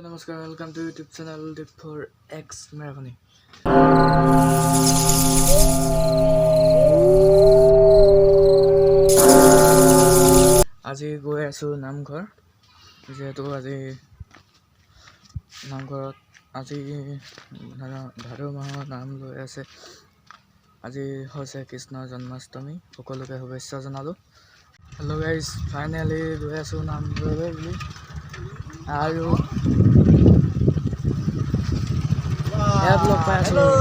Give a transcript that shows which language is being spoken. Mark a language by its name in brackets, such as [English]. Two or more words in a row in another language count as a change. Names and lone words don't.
[Assamese] নমস্কাৰ [English] welcome to YouTube channel [Assamese] डिप फॉर एक्स मेराभनी আজি গৈ আছো নামঘৰ যেহেতু আজি নামঘৰত আজি ভাদ মাহৰ নাম লৈ আছে আজি হৈছে কৃষ্ণৰ জন্মাষ্টমী সকলোকে শুভেচ্ছা জনালো [English] hello guys finally [Assamese] গৈ আছো নামঘৰলৈ বুলি আৰু লগ পাই আছো